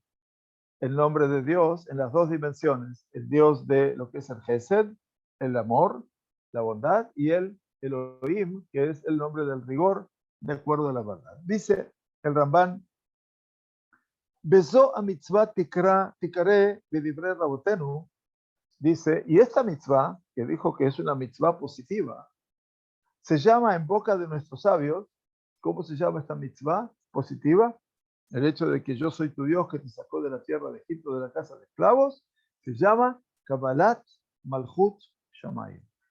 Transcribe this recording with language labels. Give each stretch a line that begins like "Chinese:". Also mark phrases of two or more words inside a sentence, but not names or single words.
Spanish: El nombre de Dios en las dos dimensiones, el Dios de lo que es el Gesed, el amor, la bondad, y el Elohim, que es el nombre del rigor, de acuerdo a la verdad. Dice el Ramban,
Hebrew: וזו המצוה תקרא בדברי רבותינו,
Spanish: dice, y esta mitzvah, que dijo que es una mitzvah positiva, se llama en boca de nuestros sabios, ¿cómo se llama esta mitzvah positiva? El hecho de que yo soy tu Dios que te sacó de la tierra de Egipto, de la casa de esclavos, se llama
Hebrew: קבלת מלכות שמים.